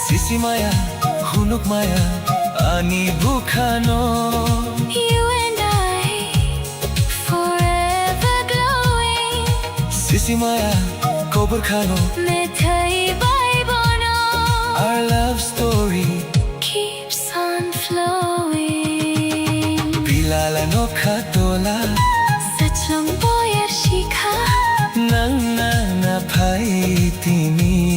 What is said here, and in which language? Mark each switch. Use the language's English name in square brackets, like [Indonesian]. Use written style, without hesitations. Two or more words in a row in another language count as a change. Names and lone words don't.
[Kok Borok] Sisi maya, hunuk maya, ani bukhano. [English] You and I, forever glowing. [Kok Borok] Sisi maya, kobar khano. Mithai bai bono. [English] Our love story Keeps on flowing. [Kok Borok] Pilala no khatola. Sachong boyar shikha. Nang na phai timi.